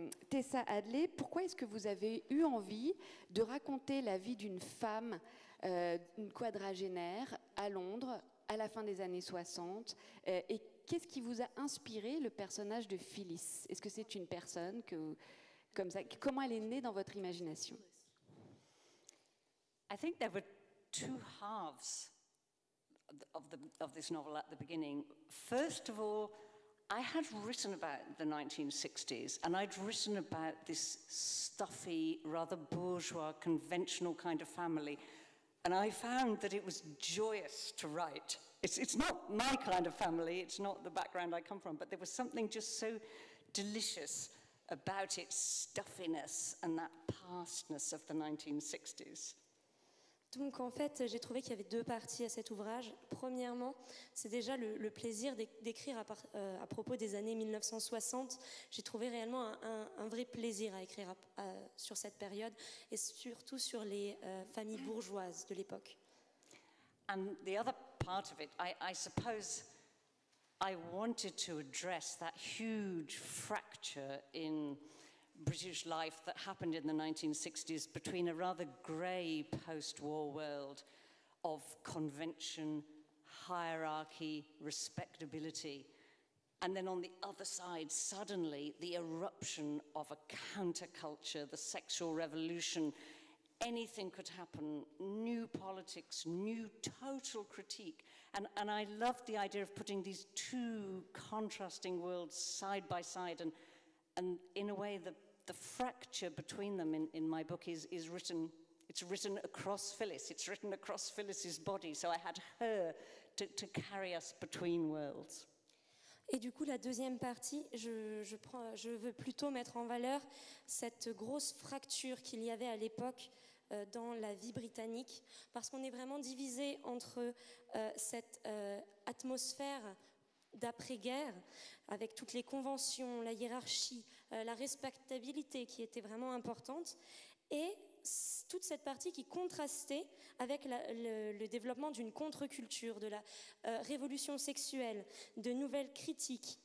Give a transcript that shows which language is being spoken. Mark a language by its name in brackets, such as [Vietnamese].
[French] Tessa Hadley, pourquoi est-ce que vous avez eu envie de raconter la vie d'une femme, une quadragénaire, à Londres, à la fin des années 60, et qu'est-ce qui vous a inspiré le personnage de Phyllis? Est-ce que c'est une personne comme ça? Comment elle est née dans votre imagination? [English] I think there were two halves of this novel at the beginning. First of all, I had written about the 1960s, and I'd written about this stuffy, rather bourgeois, conventional kind of family, and I found that it was joyous to write. It's not my kind of family, it's not the background I come from, but there was something just so delicious about its stuffiness and that pastness of the 1960s. [French] Donc en fait, j'ai trouvé qu'il y avait deux parties à cet ouvrage. Premièrement, c'est déjà le plaisir d'écrire à propos des années 1960. J'ai trouvé réellement un vrai plaisir à écrire sur cette période et surtout sur les familles bourgeoises de l'époque. [English] And the other part of it, I suppose I wanted to address that huge fracture in British life that happened in the 1960s between a rather grey post-war world of convention, hierarchy, respectability, and then on the other side, suddenly, the eruption of a counterculture, the sexual revolution. Anything could happen, new politics, new total critique. And I loved the idea of putting these two contrasting worlds side by side, and in a way, the fracture between them in my book is written, it's written across Phyllis, it's written across Phyllis's body, so I had her to carry us between worlds. [French] Et du coup, la deuxième partie, je veux plutôt mettre en valeur cette grosse fracture qu'il y avait à l'époque dans la vie britannique, parce qu'on est vraiment divisé entre cette atmosphère d'après-guerre, avec toutes les conventions, la hiérarchie, la respectabilité qui était vraiment importante, et toute cette partie qui contrastait avec le développement d'une contre-culture, de la révolution sexuelle, de nouvelles critiques.